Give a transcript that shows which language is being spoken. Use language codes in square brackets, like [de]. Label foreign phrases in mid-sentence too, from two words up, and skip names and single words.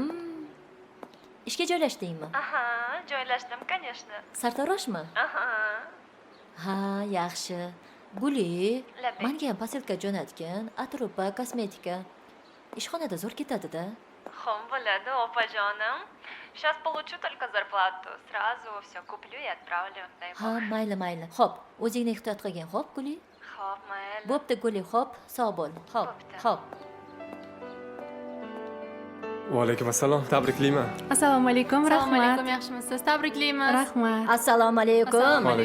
[uz] Ishga joylashdingmi? Aha, joylashdim, конечно. Sartaroshmi? Aha. Ha, yaxshi. Guli, Labay. menga ham posilka jo'natgan, atrupa, kosmetika. Ishxonada zo'r ketadi-da. Хом bo'ladi, opajonim. [ru] Сейчас получу только зарплату. Сразу все куплю и отправлю. [uz] Дай Ha, bog'. mayli. Xo'p, o'zingni ehtiyot qilgin, xo'p, Guli? Xo'p, mayli. Bo'pti, Guli, xo'p, sog' bo'l. Xo'p, Bo'pti. xo'p. Va alaykum assalom, tabriklayman. Assalomu alaykum, Assalomu rahmat. alaykum, yaxshimisiz? Tabriklaymiz. Rahmat. Assalomu alaykum. Assalomu alaykum.